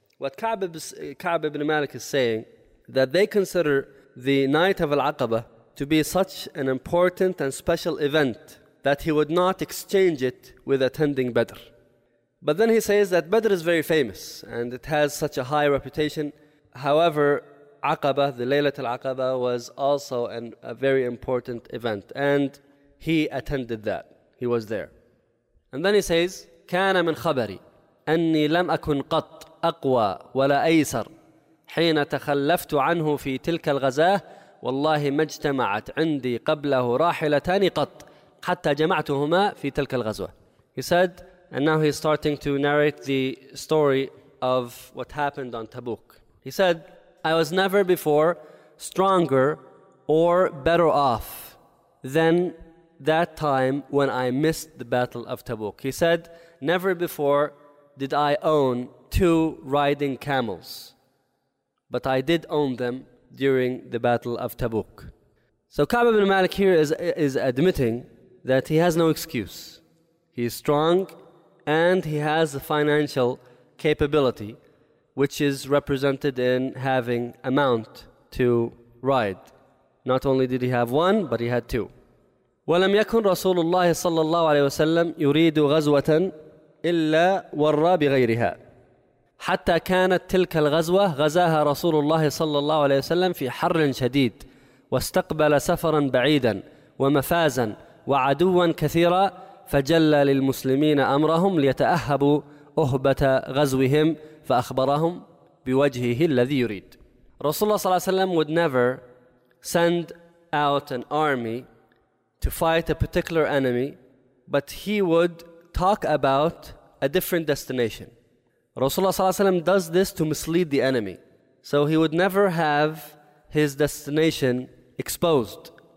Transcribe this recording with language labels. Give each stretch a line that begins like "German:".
English: What Ka'b ibn Malik is saying, that they consider the night of Al-Aqaba to be such an important and special event that he would not exchange it with attending Badr. But then he says that Badr is very famous and it has such a high reputation. However, Aqaba, the Laylat Al-Aqaba, was also a very important event and he attended that. He was there.
Arabic: And then he says, كان من خبري أني لم أكن قط أقوى ولا أيسر حين تخلفت عنه في تلك الغزاة والله ما اجتمعت عندي قبله راحلتان قط حتى جمعتهما في تلك الغزوة.
English: He said, and now he's starting to narrate the story of what happened on Tabuk. He said, I was never before stronger or better off than that time when I missed the Battle of Tabuk. He said, never before did I own two riding camels, but I did own them during the Battle of Tabuk. So Ka'b ibn Malik here is admitting that he has no excuse. He is strong and he has the financial capability, which is represented in having a mount to ride. Not only did he have one, but he had two.
Arabic: وَلَمْ يَكُنْ رَسُولُ اللَّهِ صَلَّى اللَّهُ عَلَيْهِ وَسَلَّمُ يُرِيدُ غَزْوَةً إِلَّا وَرَّى بِغَيْرِهَا حتى كانت تلك الغزوة غزاها رسول الله صلى الله عليه وسلم في حر شديد واستقبل سفرا بعيدا ومفازا وعدوا كثيرا فجلى للمسلمين أمرهم ليتأهبوا أهبة غزوهم فأخبرهم بوجهه الذي يريد.
English: رسول الله صلى الله عليه وسلم would never send out an army to fight a particular enemy, but he would talk about a different destination. Rasulullah sallallahu alaihi wasallam does this to mislead the enemy. So he would never have his destination exposed.